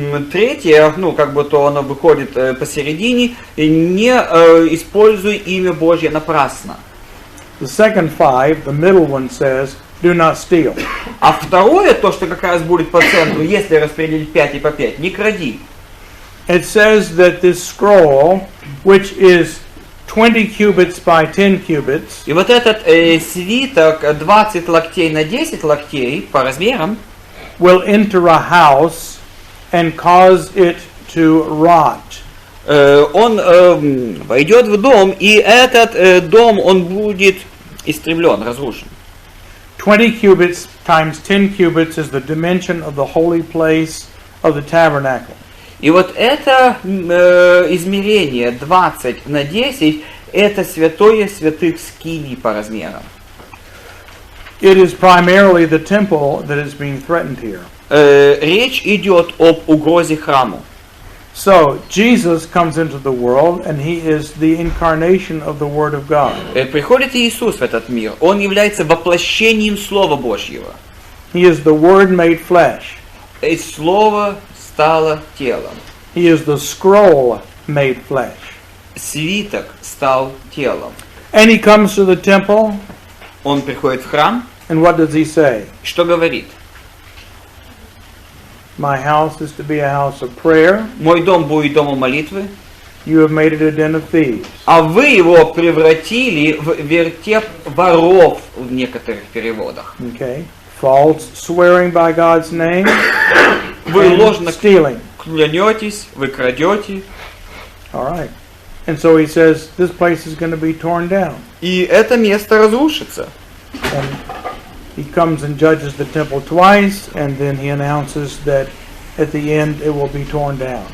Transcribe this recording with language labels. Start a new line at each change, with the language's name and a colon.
Russian: Третье, то оно выходит посередине, не используй имя Божье напрасно.
English: The second 5, the middle one says, do not steal.
Russian: А второе, то, что как раз будет по центру, если распределить 5 и по 5, не кради.
English: It says that this scroll, which is 20 cubits by 10 cubits,
Russian: И вот этот свиток 20 локтей на 10 локтей по размерам
English: will enter a house and cause it to rot.
Russian: Он войдет в дом, и этот дом, он будет истреблен, разрушен.
English: 20 cubits times 10 cubits is the dimension of the holy place of the tabernacle.
Russian: И вот это измерение 20 на 10, это святое святых скиний по размерам.
English: It is primarily the temple that is being threatened here.
Russian: Речь идет об угрозе храму.
English: So, Jesus comes into the world and he is the incarnation of the Word of God.
Russian: Приходит Иисус в этот мир. Он является воплощением Слова Божьего.
English: He is the Word made flesh.
Russian: И Слово стало телом.
English: He is the scroll made flesh.
Russian: Свиток стал телом.
English: And he comes to the temple,
Russian: Он приходит в храм.
English: and what does he say?
Russian: Что говорит?
English: My house is to be a house of prayer.
Russian: Мой дом будет домом молитвы.
English: You have made it a den of thieves.
Russian: А вы его превратили в вертеп воров в некоторых переводах.
English: Okay. False swearing by God's name.
Russian: Вы
English: and
Russian: ложно
English: stealing.
Russian: клянетесь, вы крадете.
English: All right. And so he says this place is going to be torn down.
Russian: И это место разрушится.
English: And he comes and judges the temple twice, and then he announces that at the end it will be torn down.